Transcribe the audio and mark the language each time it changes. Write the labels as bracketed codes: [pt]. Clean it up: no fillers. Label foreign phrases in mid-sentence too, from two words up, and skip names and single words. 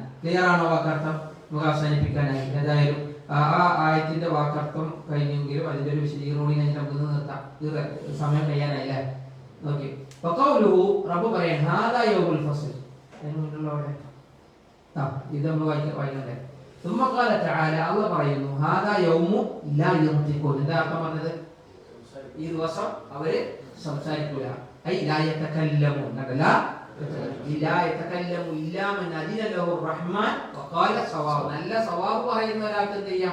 [ml] ക്ലിയർ ആണോ വാക്കർത്ഥം? നമുക്ക് അവസാനിപ്പിക്കാനായി. ഏതായാലും ആ ആയത്തിന്റെ വാക്കർത്ഥം കഴിഞ്ഞെങ്കിലും അതിന്റെ ഒരു വിശദീകരണം കഴിഞ്ഞിട്ട് നമുക്ക് നിർത്താം. സമയം കഴിയാനായില്ലേ? ഓക്കെ. റബ്ബ് പറയാൻ [ar] هذا يوم الفصل [ml] എന്നുള്ളവിടെ ഇത് നമ്മൾ വായിക്കണ്ടേ? [ar] ثم قال تعالى الله പറയുന്നു هذا يوم لا ينطقون. [ml] എന്താ അർത്ഥം പറഞ്ഞത്? ഈ ദിവസം അവര് സംസാരിക്കൂല. [ar] أي لا يتكلم، لا يتكلم إلا من أذن له رحمن وقال صواب. [ml] നല്ല സവാബ് പറയുന്ന ഒരാൾക്ക് എന്ത് ചെയ്യാം?